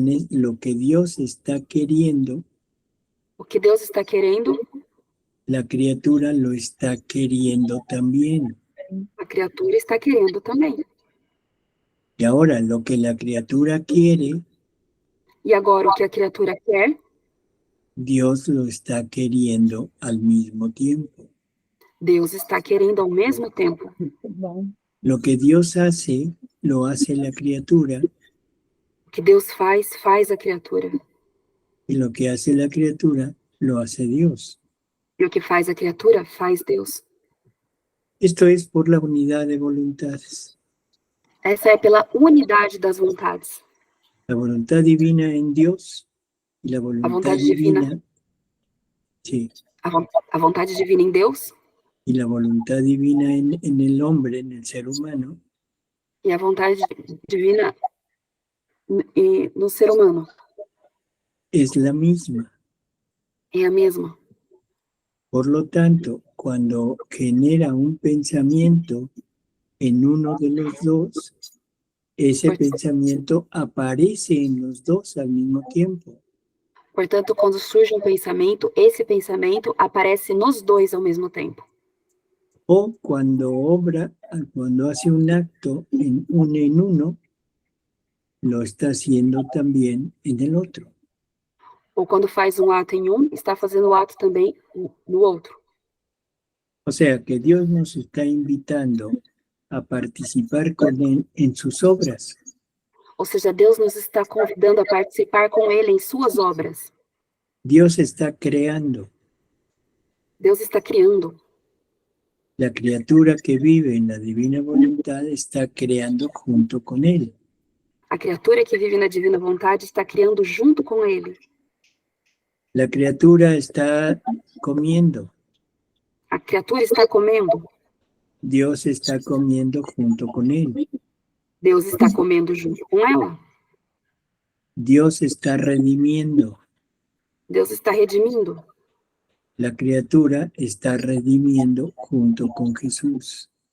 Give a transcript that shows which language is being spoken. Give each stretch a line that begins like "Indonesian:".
Spanish: lo que Dios está queriendo,
Portuguese: o que Deus está querendo,
Spanish: la criatura lo está queriendo también.
Portuguese: a criatura está querendo também.
Spanish: Y ahora lo que la criatura quiere,
Portuguese: E agora o que a criatura quer,
Spanish: Dios lo está queriendo al mismo tiempo.
Portuguese: Deus está querendo ao mesmo tempo.
Spanish: Lo que Dios hace, lo hace la criatura,
Portuguese: O que Deus faz, faz a criatura.
Spanish: y lo que hace la criatura, lo hace Dios.
Portuguese: E o que faz a criatura, faz Deus.
Spanish: Esto es por la unidad de voluntades.
Portuguese: Essa é pela unidade das vontades.
Spanish: La voluntad divina en Dios y la voluntad voluntad divina. divina, sí,
Portuguese: A vontade divina em Deus
Spanish: y la voluntad divina en el hombre, en el ser humano,
Portuguese: e a vontade divina no ser humano.
Spanish: es la misma.
Portuguese: É a mesma.
Spanish: Por lo tanto, cuando genera un pensamiento en uno de los dos, ese Pues- pensamiento aparece en los dos al mismo tiempo.
Portuguese: Portanto, quando surge um pensamento, esse pensamento aparece nos dois ao mesmo tempo.
Spanish: O cuando hace un acto en uno, lo está haciendo también en el otro.
Portuguese: Ou quando faz um ato em um, está fazendo o ato também no outro.
Spanish: O sea que Dios nos está invitando a participar con Él en sus obras.
Portuguese: Ou seja, Deus nos está convidando a participar com Ele em suas obras.
Spanish: Dios está creando.
Portuguese: Deus está criando.
Spanish: La criatura que vive en la divina voluntad está creando junto con Él.
Portuguese: A criatura que vive na divina vontade está criando junto com Ele.
Spanish: La criatura está comiendo.
Portuguese: A criatura está comendo.
Spanish: Dios está comiendo junto con Él.
Portuguese: Deus está comendo junto com ela.
Spanish: Dios está redimiendo.
Portuguese: Deus está redimindo.
Spanish: La criatura está redimiendo junto con Jesús.